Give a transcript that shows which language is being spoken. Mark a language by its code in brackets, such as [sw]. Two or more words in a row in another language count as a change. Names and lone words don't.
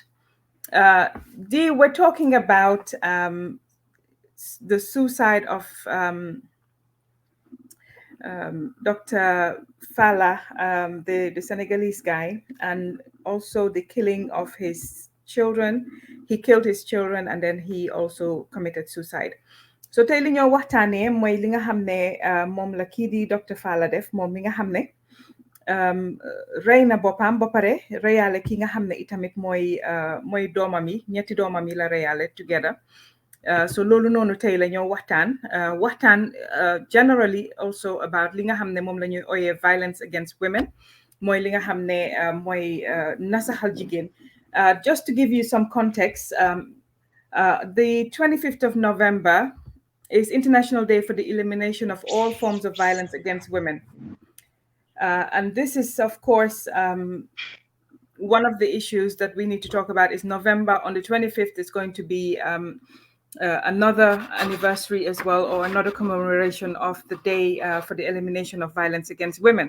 [en] We're talking about the suicide of Dr. Falla, the Senegalese guy, and also the killing of his children. He killed his children and then he also committed suicide. [wo] So tey li ñoo waxtaanee mooy li nga xam ne moom la kii di Dr. Falla def moom mi nga xam ne rey na boppam ba pare reyaale ki nga xam ne itamit mooy doomam yi ñetti doomam yi la reyaale together. So loolu noonu tey la ñoo waxtaan [en] generally also about [wo] li nga xam ne moom la ñuy ooyee [en] violence against women [wo] mooy li nga xam ne mooy nasaxal jigéen. [en] Just to give you some context, the 25th of November is International Day for the Elimination of All Forms of Violence Against Women. And this is, of course, one of the issues that we need to talk about is November on the 25th is going to be another anniversary as well, or another commemoration of the day for the elimination of violence against women.